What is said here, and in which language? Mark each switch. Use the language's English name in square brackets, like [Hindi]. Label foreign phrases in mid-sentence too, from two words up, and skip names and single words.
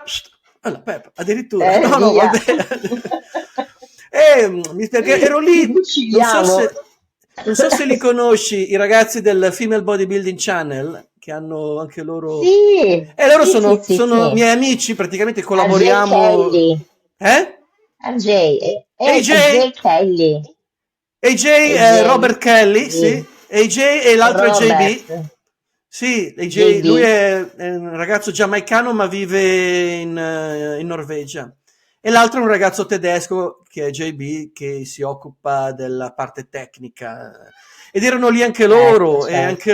[Italian] Allora, Peppa, addirittura, no, no, Via. vabbè. Perché ero Ti lì, fuciliamo. non so se li conosci, i ragazzi del Female Bodybuilding Channel, che hanno anche loro... Sì, E loro sì, sì, sì, sono sì. miei amici, praticamente AJ collaboriamo... Kelly. Eh? AJ, AJ? AJ Kelly. AJ è AJ, Robert Kelly, sì. sì. AJ e l'altro è Robert, JB. Sì, AJ, lui JB. è un ragazzo giamaicano ma vive in Norvegia. E l'altro è un ragazzo tedesco che è JB che si occupa della parte tecnica. Ed erano lì anche loro e anche